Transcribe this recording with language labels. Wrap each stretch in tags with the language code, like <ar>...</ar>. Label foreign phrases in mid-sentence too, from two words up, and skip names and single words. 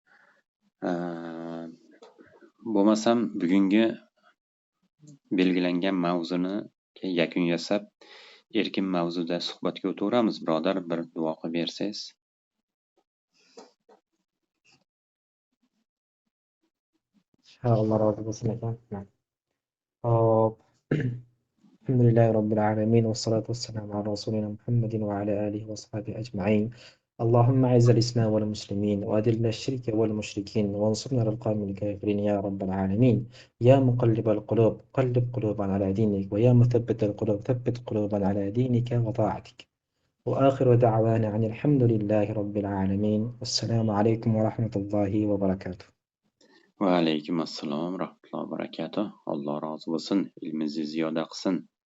<uz>Bo'lmasam bugungi belgilangan mavzuni yakun yasab, erkin mavzuda suhbatga o'taveramiz, birodar. Bir duo qilib bersangiz. Alloh rozi bo'lsin aka. Hop.</uz> <ar>الحمد لله رب العالمين والصلاة والسلام على رسولنا محمد وعلى آله وصحبه أجمعين. اللهم أعز الإسلام والمسلمين وأذل الشرك والمشركين وانصرنا على القوم الكافرين يا رب العالمين. يا مقلب القلوب قلب قلوبنا على دينك، ويا مثبت القلوب ثبت قلوبنا على دينك وطاعتك. وآخر دعوانا عن الحمد لله رب العالمين. والسلام عليكم ورحمة الله وبركاته. وعليكم السلام ورحمة الله وبركاته.</ar> <uz>Alloh rozi bo'lsin, ilmingizni ziyoda qilsin.</uz>